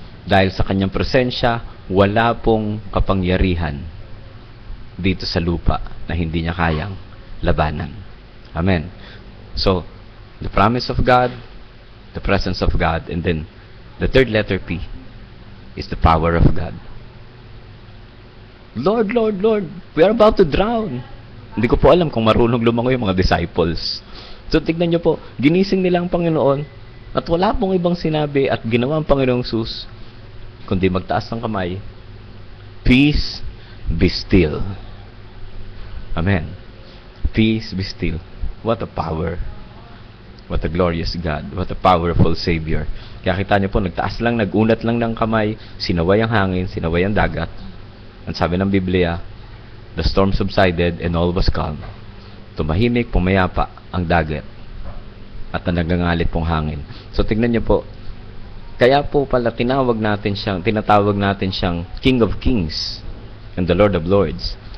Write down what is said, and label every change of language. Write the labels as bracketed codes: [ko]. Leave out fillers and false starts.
[tl] Dahil sa kanyang presensya, wala pong kapangyarihan dito sa lupa na hindi niya kayang labanan. Amen. [en] So, the promise of God, the presence of God, and then the third letter P is the power of God. Lord, Lord, Lord, we are about to drown. [tl] Hindi ko po alam kung marunong lumangoy yung mga disciples. So, tignan nyo po, ginising nila ang Panginoon at wala pong ibang sinabi at ginawa ang Panginoong Sus kundi magtaas ng kamay. [en] Peace, be still. Amen. Peace, be still. What a power. What a glorious God. What a powerful Savior. [tl] Kaya kita niyo po, nagtaas lang, nagunat lang ng kamay, sinaway ang hangin, sinaway ang dagat. Ang sabi ng Biblia, [en] the storm subsided and all was calm. [tl] Tumahimik, pumayapa ang dagat at nagangalit pong hangin. So tingnan niyo po, kaya po pala tinatawag natin siyang [en] King of Kings and the Lord of Lords.